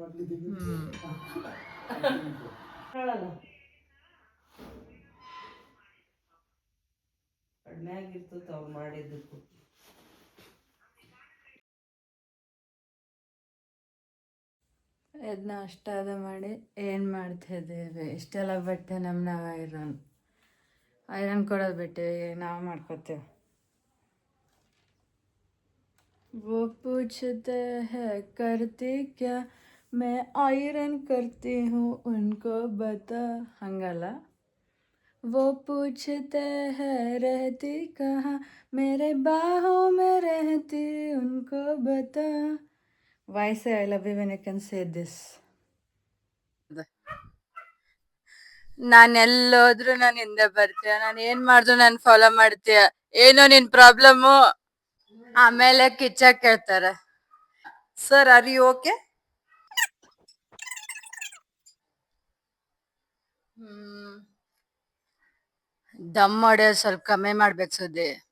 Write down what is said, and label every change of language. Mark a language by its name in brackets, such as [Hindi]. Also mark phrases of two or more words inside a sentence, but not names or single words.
[Kannada] ಕಡಿಮೆ ಆಗಿರ್ತದೆ ಅವ್ರು ಮಾಡಿದ್ದಕ್ಕೂ. ಇದನ್ನ ಅಷ್ಟಾದ ಮಾಡಿ ಏನು ಮಾಡ್ತಿದ್ದೀವಿ. ಇಷ್ಟೆಲ್ಲ ಬಟ್ಟೆ ನಾವು ಐರನ್ ಕೊಡೋದು ಬಿಟ್ಟಿವಿ, ನಾವು ಮಾಡ್ಕೋತೀವಿ. [Hindi] वो पूछते हैं करती क्या, मैं आयरन करती हूँ उनको बता. [Kannada] ಹಂಗಲ್ಲ. [Hindi] वो पूछते हैं रहती कहाँ, मेरे बाहों में रहती उनको बता. [English] Why say I love you when you can say this? [Kannada] ನಾನು ಎಲ್ಲೋದ್ರು ನಾನು ಹಿಂದೆ ಬರ್ತೀಯ, ನಾನು ಏನು ಮಾಡಿದ್ರು ನಾನು ಫಾಲೋ ಮಾಡ್ತೀಯ, ಏನೋ ನಿನ್ನ ಪ್ರಾಬ್ಲಮ್ಮು. ಆಮೇಲೆ ಕಿಚ್ಚ ಕೇಳ್ತಾರೆ, [English] sir are you okay? [Kannada] ದಮ್ ಹೊಡೆಯೋದು ಸ್ವಲ್ಪ ಕಮ್ಮಿ ಮಾಡ್ಬೇಕು ಸುದ್ದಿ.